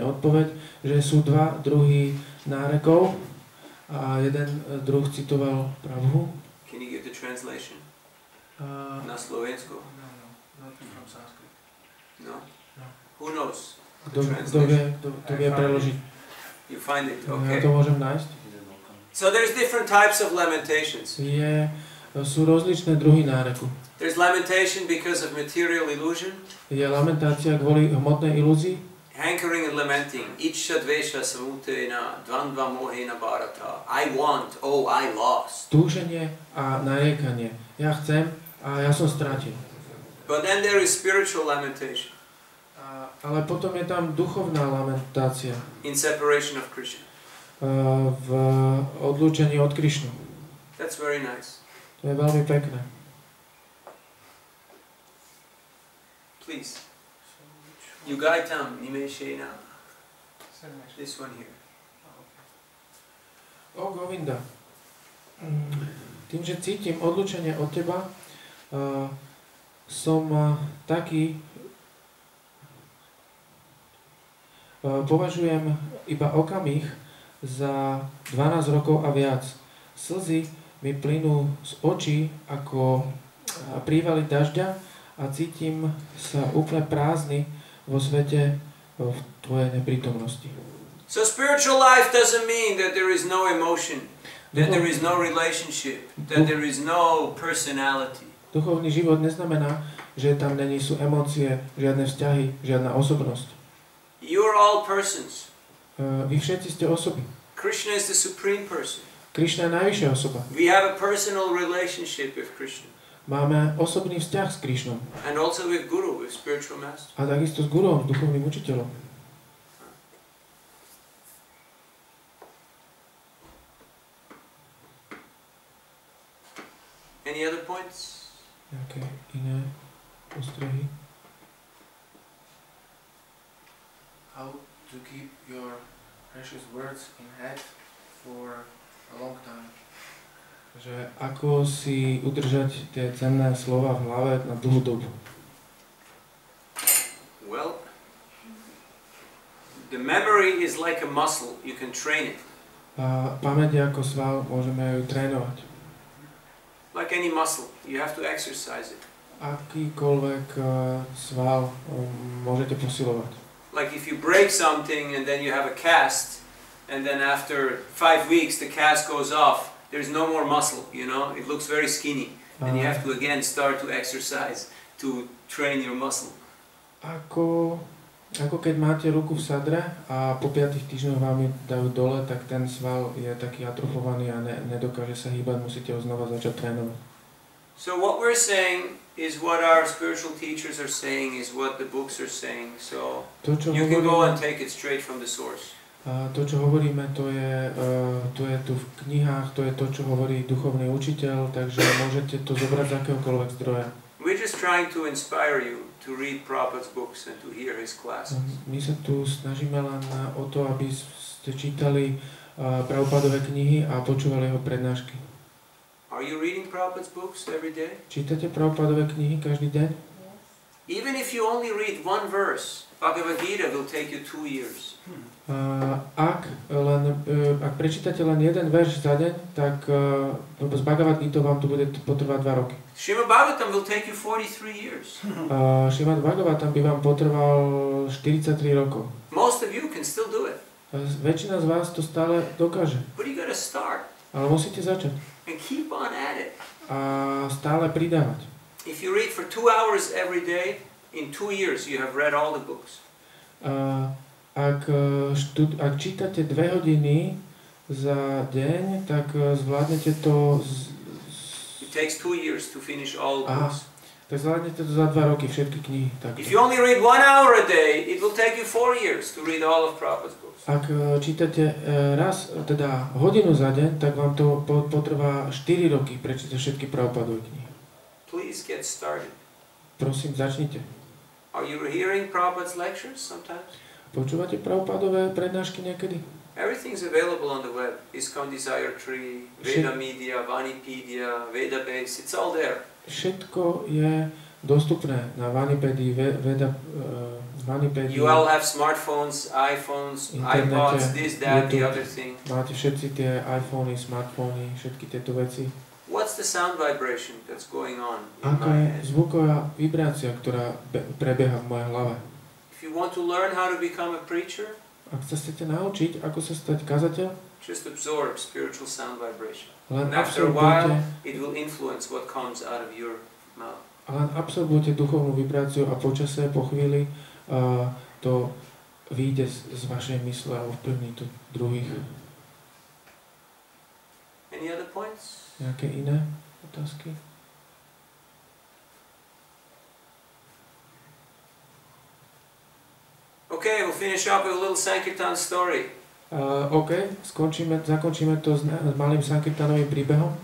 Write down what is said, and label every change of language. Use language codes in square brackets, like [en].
[sk] Odpoveď, že sú dva druhy nárekov a jeden druh citoval prabhu. [en] Can you give the translation? [sk] Na Slovensku? [en] No, not from Sanskrit. No? No. Who knows? [sk] Kto vie preložiť? [en] You find it, [sk] Ja [en] okay. [sk] to môžem nájsť. [en] So there's different types of lamentations. [sk] Sú rozličné druhy náreku. [en] There's lamentation because of material illusion. [sk] Je lamentácia kvôli hmotnej ilúzii. [en] Hankering and lamenting. [sa] Ichcha dvesha samutena dvandva mohena bharata. [en] I want, oh I lost. [sk] Túženie a nariekanie. Ja chcem a ja som stratil. [en] But then there is spiritual lamentation. [sk] Ale potom je tam duchovná lamentácia. [en] In separation of Krishna. [sk] V odlúčení od Krišnu. [en] That's very nice. [sk] To je veľmi pekné. [en] Please. [sa] Yugaitam nimeshena. [en] This one here. [sk] O Govinda. Tým, že cítim odlúčenie od teba, som taký, považujem iba okamih za 12 rokov a viac. Slzy mi plynú z očí ako prívaly dažďa a cítim sa úplne prázdny vo svete v tvojej neprítomnosti. [en] So spiritual life doesn't mean that there is no emotion, that there is no relationship, that there is no personality. [sk] Duchovný život neznamená, že tam sú emócie, žiadne vzťahy, žiadna osobnosť. [en] You are all persons. [sk] Vy všetci ste osoby. [en] Krishna is the supreme person. [sk] Krišna je najvyššia osoba. [en] We have a personal relationship with Krishna. [sk] Máme osobný vzťah s Krišnom. [en] And also with Guru, with spiritual master. [sk] A takisto s guruom, s duchovným učiteľom. [en] Any other points? [sk] Nejaké iné postrehy? [en] How to keep your precious words in head for a long time. [sk] Že ako si udržať tie cenné slova v hlave na dlhú dobu. [en] Well, the memory is like a muscle. You can train it. [sk] A pamäť je ako sval, môžeme ju trénovať. [en] Like any muscle, you have to exercise it. [sk] Akýkoľvek sval môžete posilovať. [en] like if you break something and then you have a cast, and then after 5 weeks the cast goes off, there's no more muscle, you know, it looks very skinny, and you have to again start to exercise to train your muscle. [sk] Ako keď máte ruku v sadre a po 5 týždňoch vám ju dajú dole, tak ten sval je taký atrofovaný a nedokáže sa hýbať, musíte ho znova začať trénovať. [en] So what we're saying is what our spiritual teachers are saying, is what the books are saying, so you can go and take it straight from the source. [sk] To, čo hovoríme, to je tu v knihách, to je to, čo hovorí duchovný učiteľ, takže môžete to zobrať z akéhokoľvek zdroja. [en] We're just trying to inspire you to read Prabhupada's books and to hear his classes. [sk] My sa tu snažíme len o to, aby ste čítali Prabhupadové knihy a počúvali jeho prednášky. [en] Are you reading Prabhupada's books every day? [sk] Čítate Prabhupadové knihy každý deň? [en] Even if you only read one verse, Bhagavad Gita will take you 2 years. [sk] Ak prečítate len jeden verš za deň, tak z Bhagavad Gita vám to bude potrvať 2 roky. [en] Srimad Bhagavatam will take you 43 years. [sk] Srimad Bhagavatam by vám potrval 43 rokov. [en] Most of you can still do it. [sk] Väčšina z vás to stále dokáže. [en] But you gotta start. [sk] Ale musíte začať. [en] And keep on at it. [sk] A stále pridávať. [en] If you read for 2 hours every day, in 2 years you have read all the books. [sk] Ak čítate 2 hodiny za deň, tak zvládnete to. [en] It takes 2 years to finish all the books. [sk] Tak zvládnete to za 2 roky všetky knihy. [en] If you only read 1 hour a day, it will take you 4 years to read all of Prabhupada's books. [sk] Ak čítate hodinu za deň, tak vám to potrvá 4 roky prečítať všetky Prabhupadové knihy. [en] Please get started. [sk] Prosím, začnite. [en] Are you hearing Prabhupada's lectures sometimes? [sk] Počúvate Prabhupadové prednášky niekedy? [en] Everything's available on the web. ISKCON Desire Tree, Veda Media, Vanipedia, Veda Base, it's all there. [sk] Všetko je dostupné na Vanipedii, Vanipedii. [en] You all have smartphones, iPhones, iPods, this, that, the other thing. [sk] Máte všetci tie iPhony, smartfóny, všetky tieto veci. [en] What's the sound vibration that's going on in [sk] Aká [en] my [sk] je [en] head? [sk] zvuková vibrácia, ktorá prebieha v mojej hlave? [en] If you want to learn how to become a preacher, [sk] Ak sa chcete naučiť, ako sa stať kazateľ, [en] just absorb spiritual sound vibration. [sk] len [en] And after a while, [sk] absorbujte, [en] it will influence what comes out of your mouth. [sk] duchovnú vibráciu a počasie, po chvíli to vyjde z vašej mysle a ovplyvní to druhých. [en] Any other points? [sk] Nejaké iné otázky? [en] Okay, we'll finish up with a little Sankirtan story. [sk] OK, zakončíme to s malým sankirtanovým príbehom.